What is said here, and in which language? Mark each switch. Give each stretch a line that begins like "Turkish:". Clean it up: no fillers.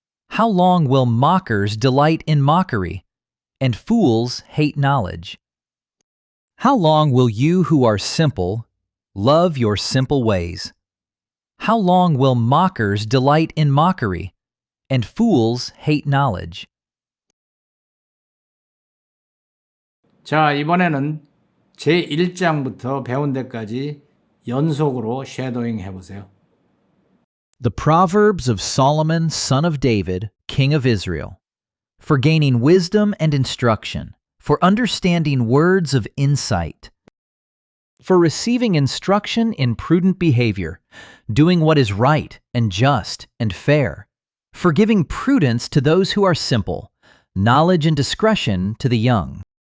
English: How long will mockers delight in mockery, and fools hate knowledge? How long will you who are simple love your simple ways? How long will mockers delight in mockery, and fools hate knowledge?
Korean: 자, 이번에는 제1장부터 배운 데까지 연속으로 쉐도잉 해보세요.
English: The Proverbs of Solomon, son of David, king of Israel, for gaining wisdom and instruction, for understanding words of insight, for receiving instruction in prudent behavior, doing what is right and just and fair, for giving prudence to those who are simple, knowledge and discretion to the young.